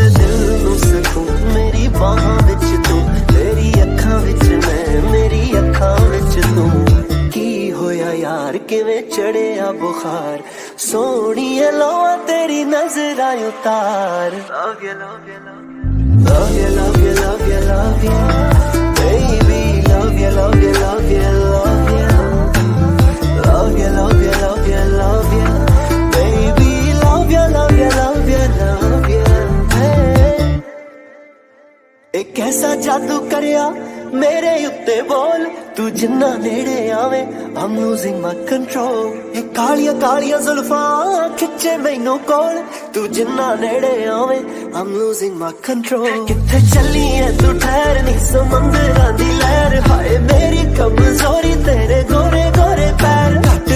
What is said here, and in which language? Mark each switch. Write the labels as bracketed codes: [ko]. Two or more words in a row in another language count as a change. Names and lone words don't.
[pa] ਦਿਲ ਨੂੰ ਸਕੂਨ ਮੇਰੀ ਬਾਹਾਂ ਵਿੱਚ ਤੂੰ ਤੇਰੀ ਅੱਖਾਂ ਵਿੱਚ ਮੈਂ ਮੇਰੀ ਅੱਖਾਂ ਵਿੱਚ ਤੂੰ ਕੀ ਹੋਇਆ ਯਾਰ ਕਿਵੇਂ ਚੜਿਆ ਬੁਖਾਰ ਸੋਹਣੀਏ ਲੋਆ ਤੇਰੀ ਨਜ਼ਰਾਂ ਉਤਾਰ [en] love you love you love you love you love you love you baby love you love you love you love you love you, love you, love you, love you, baby, love you, love you, love you, love you, hey. [pa] ਇੱਕ ਐਸਾ ਜਾਦੂ ਕਰਿਆ ਮੇਰੇ ਉੱਤੇ ਬੋਲ ਤੂੰ ਜਿੰਨਾ ਨੇੜੇ ਆਵੇ [en] I'm losing my control [pa] ਇੱਕ ਕਾਲੀਆਂ ਕਾਲੀਆਂ ਜ਼ੁਲਫ਼ਾਂ ਖਿੱਚੇ ਮੈਨੂੰ ਕੋਲ ਤੂੰ ਜਿੰਨਾ ਨੇੜੇ ਆਵੇ I'm [en] losing my control [pa] ਕਿੱਥੇ ਚੱਲੀ ਹੈ ਤੂੰ ਠਹਿਰ ਨਹੀਂ ਸਮੁੰਦਰਾਂ ਦੀ ਲਹਿਰ ਹਾਏ ਮੇਰੀ ਕਮਜ਼ੋਰੀ ਤੇਰੇ ਗੋਰੇ ਗੋਰੇ ਪੈਰ ਘੱਟ